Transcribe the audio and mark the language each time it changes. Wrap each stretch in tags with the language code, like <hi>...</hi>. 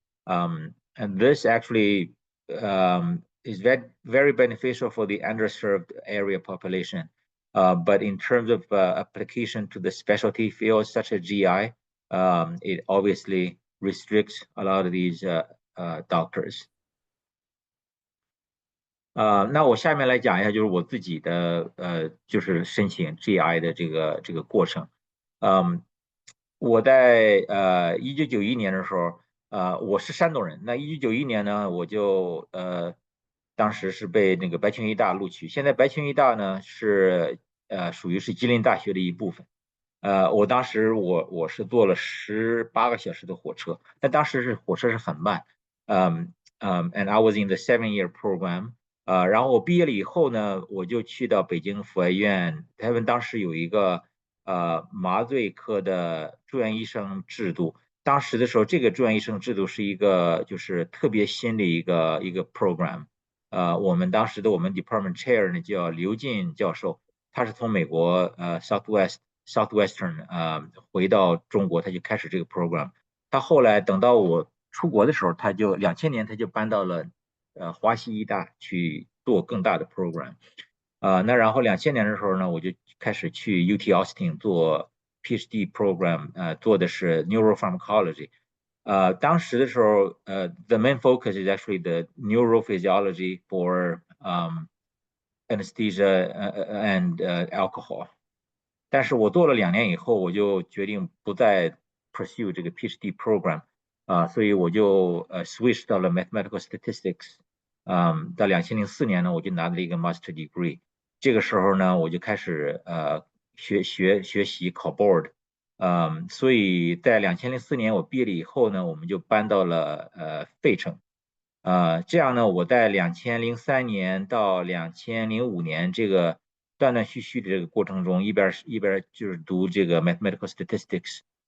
<en>And this actually is very beneficial for the underserved area population. But in terms of application to the specialty fields such as GI, it obviously restricts a lot of these doctors.</en> <zh>那我下面来讲一下，就是我自己的就是申请 GI 的这个过程。我在1991年的时候，我是山东人。那1991年呢，我就当时是被那个白清医大录取。现在白清医大呢是属于是吉林大学的一部分。我当时我是坐了18个小时的火车，但当时火车是很慢。</zh> <en>And I was in the 7-year program。</en> <zh>然后我毕业了以后呢，我就去到北京阜外医院，他们当时有一个麻醉科的住院医生制度。当时的时候，这个住院医生制度是一个就是特别新的一个 program。我们当时的我们 department chair 呢叫刘进教授，他是从美国Southwestern 回到中国，他就开始这个 program。他后来等到我出国的时候，2000年他就搬到了华西医大去做更大的 program。那然后2000年的时候呢，我就开始去 UT Austin 做 PhD program，做的是 neuropharmacology。当时的时候</zh> <en>the main focus is actually the neurophysiology for anesthesia and alcohol。</en> <zh>但是我做了2年以后，我就决定不再 pursue 这个 PhD program。所以我就switch 到了 mathematical statistics。到2004年呢，我就拿到了一个 master degree。这个时候呢，我就开始学习考 board。所以在2004年我毕业了以后呢，我们就搬到了费城。这样呢，我在2003年到2005年这个断断续续的这个过程中，一边就是读这个 mathematical statistics。</zh>